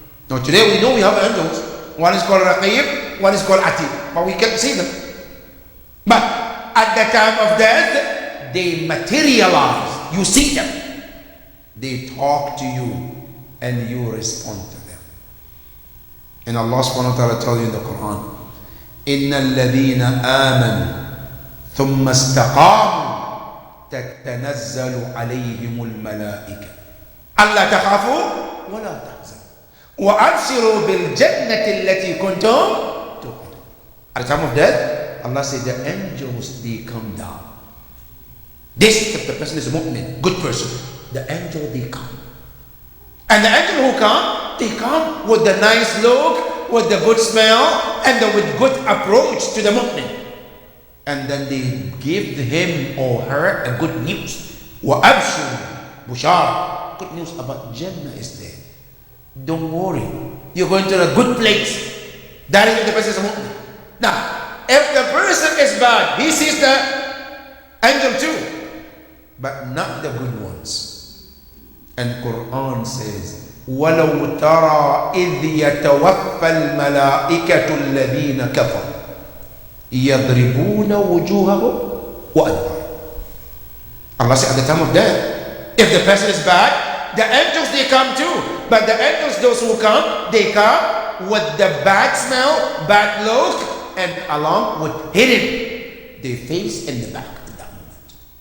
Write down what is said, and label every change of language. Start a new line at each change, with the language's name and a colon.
English: Now today we know we have angels. One is called Raqib, one is called Atid, but we can't see them. But at the time of death, they materialize. You see them. They talk to you and you respond to them. And Allah subhanahu wa ta'ala tells you in the Quran,
Arabic: إِنَّ الَّذِينَ آمَنُوا ثُمَّ اسْتَقَامُوا تَتَنَزَّلُ عَلَيْهِمُ الْمَلَائِكَةُ أَلَّا تَخَافُوا وَلَا تَحْزَنُوا وَأَبْشِرُوا بِالْجَنَّةِ الَّتِي كُنْتُمْ تُوعَدُونَ.
English: At the time of death, Allah said the angels, they come down. This, if the person is a mu'min, good person, the angel, they come. And the angel who come, they come with the nice look, with the good smell, and with good approach to the mu'min. And then they give him or her a good news.
Arabic: وَأَبْشِرُوا
English: Bushara. Good news about Jannah is there. Don't worry. You're going to a good place. That is if the person is a mu'min. Now, if the person is bad, he sees the angel too, but not the good ones. And Quran says,
Arabic: وَلَوْ تَرَى إِذْ يَتَوَفَّى الْمَلَائِكَةُ الَّذِينَ كَفَرُوا يَضْرِبُونَ وُجُوهَهُمْ وَأَدْبَارَهُمْ.
English: Allah said at the time of death, if the person is bad, the angels, they come too. But the angels, those who come, they come with the bad smell, bad look, and along with hidden their face in the back at that moment.